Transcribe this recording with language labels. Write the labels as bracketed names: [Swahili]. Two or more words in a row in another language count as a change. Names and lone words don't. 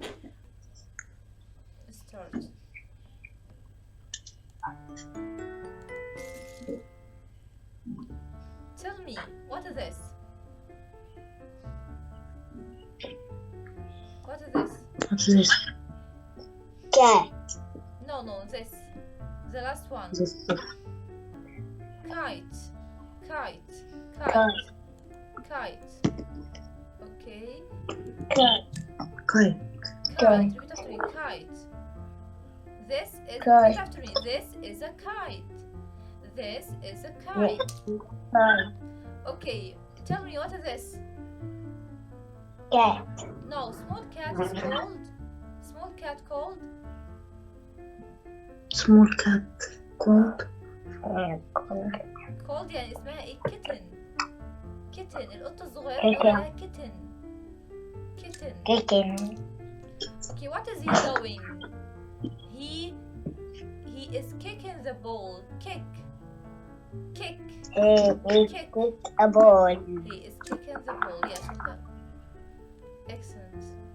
[English] Start. Tell me, what is this? What is this? What's this? Cat. No, this. The last one. This. Kite. Okay. Kite. Repeat after me. Kite. This is. Kite. Repeat after me. This is a kite. Okay. Tell me, what is this? Cat. No, small cat is called. Small cat called. [Arabic] Called يعني اسمها ايه؟ كيتن القطة الصغيرة اسمها كيتن. [English] Okay, what is he doing? He is kicking the ball. Kick. Kick a ball. He is kicking the ball. Yes, well done. Excellent.